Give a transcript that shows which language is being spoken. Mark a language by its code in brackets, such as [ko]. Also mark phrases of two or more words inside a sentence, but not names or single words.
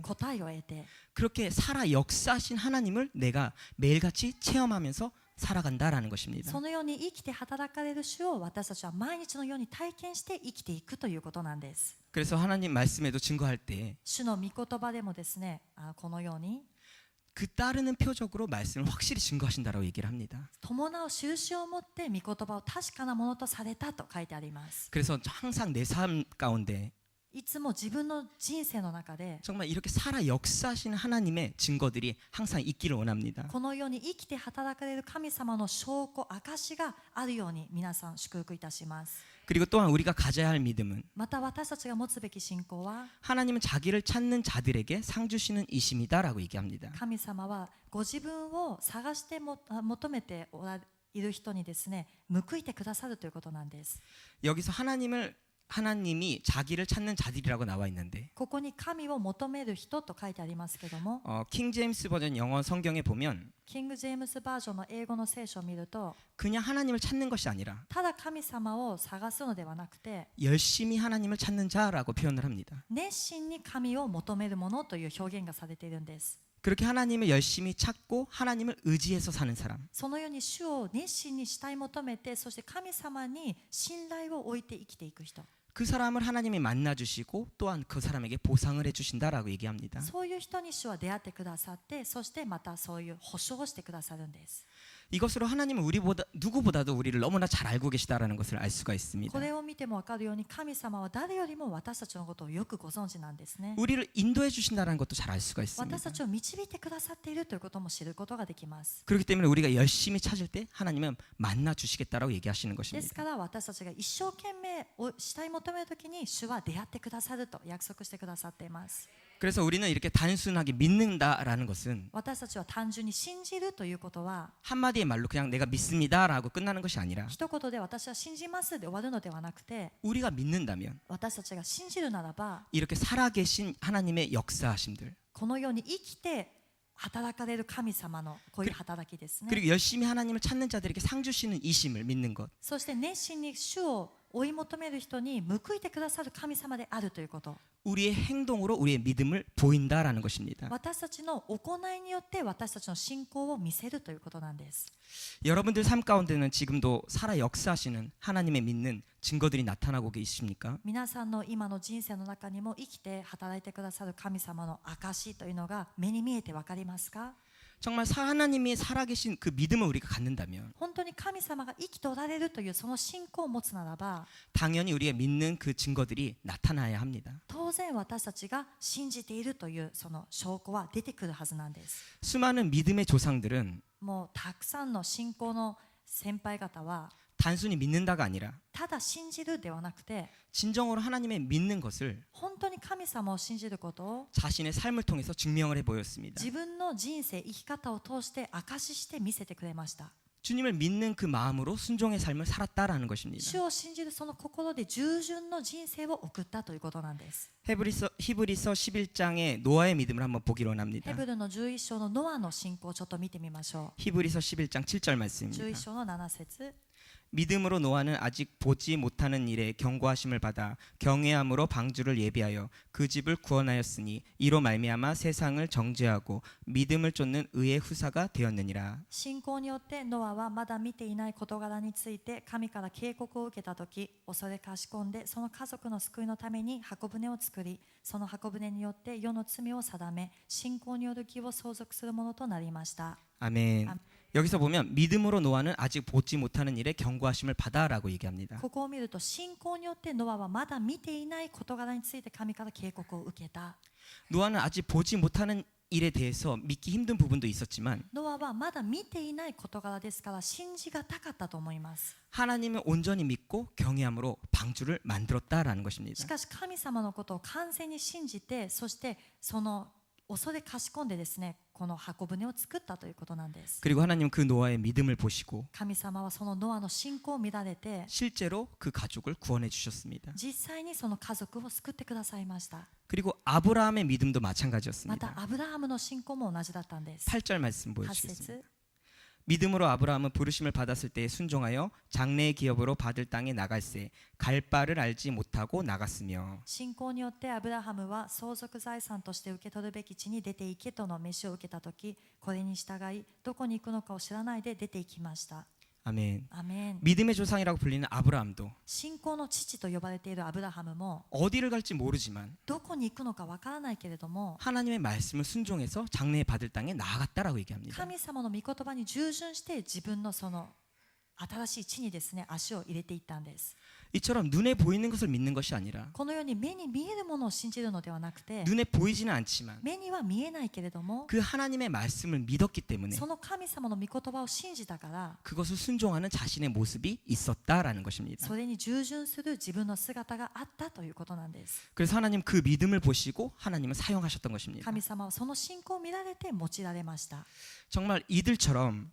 [ja] 答えを得て、 [ko] 그렇게 살아 역사하신 하나님을 내가 매일같이 체험하면서 살아간다라는 것입니다. [ja] そのように生きて働かれる主を私たちは毎日のように体験して生きていくということなんです。 [ko] 그래서 하나님 말씀에도 증거할 때 [ja] 主の御言葉でもですね、このように [ko] 그 따르는 표적으로 말씀을 확실히 증거하신다라고 얘기를 합니다. [ja] 伴う印を持って御言葉を確かなものとされたと書いてあります。 [ko] 그래서 항상 내 삶 가운데 [ja] いつも自分の人生の中で [ko] 정말 이렇게 살아 역사하시는 하나님의 증거들이 항상 있기를 원합니다. [ja] このように生きて働かれる神様の証拠、証があるように皆さん祝福いたします。 [ko] 그리고 또한 우리가 가져야 할 믿음은 [ja] また私たちが持つべき信仰は [ko] 하나님은 자기를 찾는 자들에게 상 주시는 이심이다라고 얘기합니다. [ja] 神様はご自分を探しても求めている人にですね、報いてくださるということなんです。 [ko] 여기서 하나님이 자기를 찾는 자들이라고 나와 있는데 [ja] ここに神を求める人と書いてありますけども、 [ko] 킹 제임스 버전 영어 성경에 보면 [ja] キング・ジェームスバージョンの英語の聖書を見ると、 [ko] 그냥 하나님을 찾는 것이 아니라 [ja] ただ神様を探すのではなくて、 [ko] 열심히 하나님을 찾는 자라고 표현을 합니다. [ja] 熱心に神を求めるものという表現がされているんです。 [ko] 그렇게 하나님을 열심히 찾고 하나님을 의지해서 사는 사람, [ja] そのように主を熱心に慕い求めて、そして神様に信頼を置いて生きていく人、 [ko] 그 사람을 하나님이 만나주시고 또한 그 사람에게 보상을 해주신다라고 얘기합니다. [ja] そういう人に主は出会ってくださって、そしてまたそういう保証をしてくださるんです。 [ko] 이것으로 하나님은 누구보다도 우리를 너무나 잘 알고 계시다라는 것을 알 수가 있습니다. [ja] これを見ても分かるように、神様は誰よりも私たちのことをよくご存知なんですね。 [ko] 우리를 인도해 주신다는 것도 잘 알 수가 [ja] 私 [ko] 있습니다. [ja] たちを導いてくださっているということも知ることができます。 [ko] 그렇기 때문에 우리가 열심히 찾을 때 하나님은 만나 주시겠다라고 얘기하시는 [ja] です [ko] 것입니다. [ja] から私たちが一生懸命を慕い求めるときに主は出会ってくださると約束してくださっています。 [ko] 그래서 우리는 이렇게 단순하게 믿는다라는 것은 [ja] 私たちは単純に信じるということは [ko] 한마디의 말로 그냥 내가 믿습니다라고 끝나는 것이 아니라 [ja] 一言で私は信じますで終わるのではなくて、 [ko] 우리가 믿는다면 [ja] 私たちが信じるならば [ko] 이렇게 살아계신 하나님의 역사하심들 [ja] このように生きて働かれる神様のこういう働きですね。 [ko] 그리고 열심히 하나님을 찾는 자들에게 상 주시는 이심을 믿는 것, [ja] そして熱心に主を追い求める人に報いてくださる神様であるということ、 [ko] 우리의 행동으로 우리의 믿음을 보인다라는 것입니다. [ja] 私たちの行いによって私たちの信仰を見せるということなんです。 [ko] 여러분들 삶 가운데는 지금도 살아 역사하시는 하나님의 믿는 증거들이 나타나고 계십니까? [ja] 皆さんの今の人生の中にも生きて働いてくださる神様の証というのが目に見えて分かりますか？ [ko] 정말 하나님이 살아계신 그 믿음을 우리가 갖는다면 [ja] 本当に神様が生きておられるというその信仰を持つならば、 [ko] 당연히 우리가 믿는 그 증거들이 나타나야 합니다. [ja] 当然私たちが信じているというその証拠は出てくるはずなんです。 [ko] 수많은 믿음의 조상들은 [ja] もうたくさんの信仰の先輩方は [ko] 단순히 믿는다가 아니라 [ja] ただ信じるではなくて、 [ko] 진정으로 하나님의 믿는 것을 [ja] 本当に神様を信じることを [ko] 자신의 삶을 통해서 증명을 해 보였습니다. [ja] 自分の人生生き方を通して証しして見せてくれました。 [ko] 주님을 믿는 그 마음으로 순종의 삶을 살았다라는 것입니다. [ja] 主を信じるその心で従順の人生を送ったということなんです。 [ko] 히브리서 11장의 노아의 믿음을 한번 보기로 [ja] ヘ [ko] 합니다. [ja] ブルの11章のノアの信仰をちょっと見てみましょ [ko] 히브리서 11장 7절 [ja] う。 [ko] 말씀입니다. [ja] 11章の7節、 [ko] 믿음으로 노아는 아직 보지 못하는 일에 경고하심을 받아 경외함으로 방주를 예비하여 그 집을 구원하였으니 이로 말미암아 세상을 정죄하고 믿음을 쫓는 의의 후사가 되었느니라. [ja] 信仰によってノアはまだ見ていない事柄について神から警告を受けたとき、恐れかしこんでその家族の救いのために箱舟を作り、その箱舟によって世の罪を定め、信仰による義を相続するものとなりました。 [ko] 아멘. 아멘. 여기서 보면 믿음으로 노아는 아직 보지 못하는 일에 경고하심을 받아라고 얘기합니다. [ja] ここを見ると信仰によってノアはまだ見ていない事柄について神から警告を受けた。 [ko] 노아는 아직 보지 못하는 일에 대해서 믿기 힘든 부분도 있었지만 [ja] ノアはまだ見ていない事柄ですから信じがたかったと思います。 [ko] 하나님을 온전히 믿고 경외함으로 방주를 만들었다라는 [ja] し [ko] 것입니다. [ja] かし神様のことを完全に信じて、そしてその恐れかしこんでですね、この箱舟を作ったということなんです。 [ko] 그리고 하나님은 그 노아의 믿음을 보시고 [ja] 神様はそのノアの信仰を見られて、 [ko] 실제로 그 가족을 구원해 주셨습니다. [ja] 実際にその家族を救ってくださいました。 [ko] 그리고 아브라함의 믿음도 [ja] ま [ko] 마찬가지였습니다. [ja] たアブラハムの信仰も同じだったんです。 [ko] 8절 말씀 [ja] 8 [ko] 보여주시겠습니다. [ja] 節、 [ko] 믿음으로 아브라함은 부르심을 받았을 때에 순종하여 장래의 기업으로 받을 땅에 나갈새 갈 바를 알지 못하고 나갔으며 [ja] 信仰によってアブラハムは相続財産として受け取るべき地に出て行けとの召しを受けたとき、これに従いどこに行くのかを知らないで出て行きました。 [ko] 아멘. [ja] アメン。 [ko] 믿음의 조상이라고 불리는 아브라함도 [ja] 信仰の父と呼ばれているアブラハムも [ko] 어디를 갈지 모르지만 [ja] どこに行くのかわからないけれども、 [ko] 하나님의 말씀을 순종해서 장래에 받을 땅에 나아갔다라고 얘기합니다. [ja] 神様の御言葉に従順して自分のその新しい地にですね足を入れていったんです。 [ko] 이처럼 눈에 보이는 것을 믿는 것이 아니라 [ja] このように目に見えるものを信じるのではなくて、 [ko] 눈에 보이지는 않지만 [ja] 目には見えないけれども [ko] 그 하나님의 말씀을 믿었기 때문에 [ja] その神様の御言葉を信じたから、 [ko] 그것을 순종하는 자신의 모습이 있었다라는 것입니다. [ja] それに従順する自分の姿があったということなんです。 [ko] 그래서 하나님 그 믿음을 보시고 하나님은 사용하셨던 것입니다. [ja] 神様はその信仰を見られて用いられました。 [ko] 정말 이들처럼